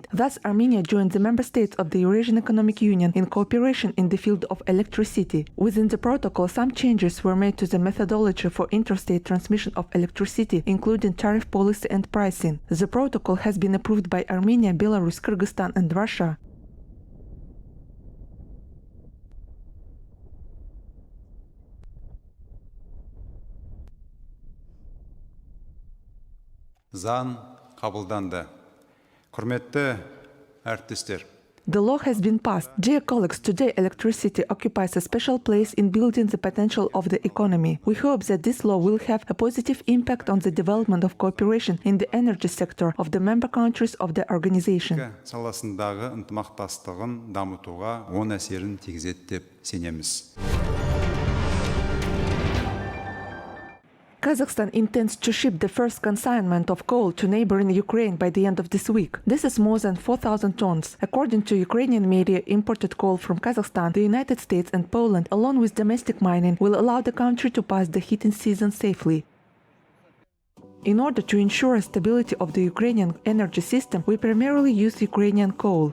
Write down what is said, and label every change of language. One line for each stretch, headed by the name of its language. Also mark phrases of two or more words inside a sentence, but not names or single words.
English: Thus, Armenia joined the member states of the Eurasian Economic Union in cooperation in the field of electricity. Within the protocol, some changes were made to the methodology for interstate transmission of electricity, including tariff policy and pricing. The protocol has been approved by Armenia, Belarus, Kyrgyzstan, and Russia.
Kazakh: Заң қабылданды. Құрметті әріптестер.
English: The law has been passed. Dear colleagues, today electricity occupies a special place in building the potential of the economy. We hope that this law will have a positive impact on the development of cooperation in the energy sector of the member countries of the organization.
Kazakh: Саласындағы ынтымақтастығын дамытуға оң әсерін тигізеді деп сенеміз.
English: Kazakhstan intends to ship the first consignment of coal to neighboring Ukraine by the end of this week. This is more than 4,000 tons. According to Ukrainian media, imported coal from Kazakhstan, the United States and Poland, along with domestic mining, will allow the country to pass the heating season safely. In order to ensure stability of the Ukrainian energy system, we primarily use Ukrainian coal.